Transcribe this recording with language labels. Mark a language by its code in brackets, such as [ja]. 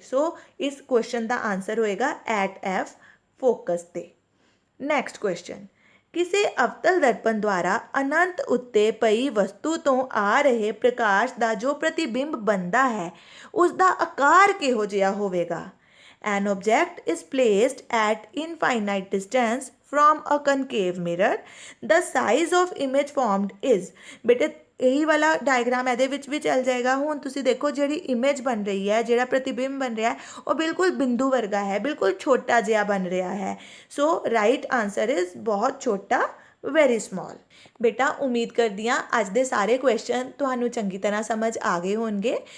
[pa] ਸੋ ਇਸ ਕੁਐਸਚਨ ਦਾ ਆਨਸਰ ਹੋਏਗਾ at F, focus 'ਤੇ। ਨੈਕਸਟ ਕੁਐਸਚਨ, ਕਿਸੇ ਅਵਤਲ ਦਰਪਣ ਦੁਆਰਾ ਅਨੰਤ ਉੱਤੇ ਪਈ ਵਸਤੂ ਤੋਂ ਆ ਰਹੇ ਪ੍ਰਕਾਸ਼ ਦਾ ਜੋ ਪ੍ਰਤੀਬਿੰਬ ਬਣਦਾ ਹੈ ਉਸ ਦਾ ਆਕਾਰ ਕਿਹੋ ਜਿਹਾ ਹੋਵੇਗਾ? [en] An object is placed at infinite distance from a concave mirror. The size of image formed is। ਬੇਟੇ [pa] ਇਹੀ ਵਾਲਾ ਡਾਇਗਰਾਮ ਇਹਦੇ ਵਿੱਚ ਵੀ ਚੱਲ ਜਾਏਗਾ। ਹੁਣ ਤੁਸੀਂ ਦੇਖੋ ਜਿਹੜੀ ਇਮੇਜ ਬਣ ਰਹੀ ਹੈ, ਜਿਹੜਾ ਪ੍ਰਤੀਬਿੰਬ ਬਣ ਰਿਹਾ ਹੈ, ਉਹ ਬਿਲਕੁਲ ਬਿੰਦੂ ਵਰਗਾ ਹੈ, ਬਿਲਕੁਲ ਛੋਟਾ ਜਿਹਾ ਬਣ ਰਿਹਾ ਹੈ। [en] so right answer is [pa] ਬਹੁਤ ਛੋਟਾ, [en] Very small. [pa] ਬੇਟਾ ਉਮੀਦ ਕਰਦੀ ਹਾਂ ਅੱਜ ਦੇ ਸਾਰੇ ਕੁਐਸਚਨ ਤੁਹਾਨੂੰ ਚੰਗੀ ਤਰ੍ਹਾਂ ਸਮਝ ਆ ਗਏ ਹੋਣਗੇ।